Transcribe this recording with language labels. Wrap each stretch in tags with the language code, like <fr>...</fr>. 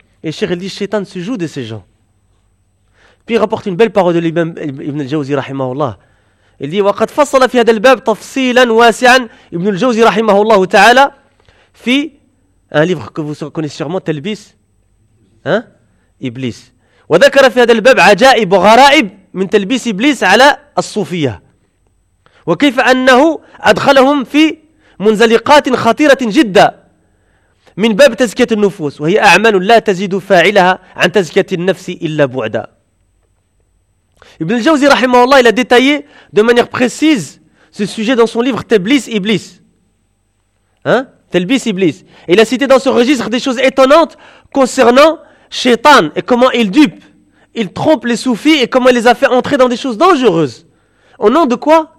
<fr>Et Cheikh dit, Shaitan se joue de ces gens. Puis il rapporte une belle parole de l'imam Ibn al-Jawzi, rahimahullah. Il dit,</fr> <ar>وَقَدْ فَصَّلَ فِي هَدَ الْبَابِ تَفْصِيلًا وَاسِعًا</ar> <fr>Ibn al-Jawzi, rahimahullah, ta'ala, fit un livre que vous connaissez sûrement, Talbis, hein? Iblis.</fr> <ar>وَذَكَرَ فِي هَدَ الْبَابِ عَجَائِبُ غَرَائِبُ مِنْ تَلْبِيس Iblis عَلَى الصُّوفِيَة وكيف أنه أدخلهم في منزلقات خطيرة جدا من باب تزكية النفوس وهي أعمال لا تزيد فاعلها عن تزكية النفس إلا بعدا.</ar> <fr>Ibn al-Jawzi rahimahullah, il a détaillé de manière précise ce sujet dans son livre Talbis Iblis. Hein? Talbis Iblis. Il a cité dans ce registre des choses étonnantes concernant Shaitan et comment il dupe, il trompe les soufis et comment il les a fait entrer dans des choses dangereuses. Au nom de quoi?</fr>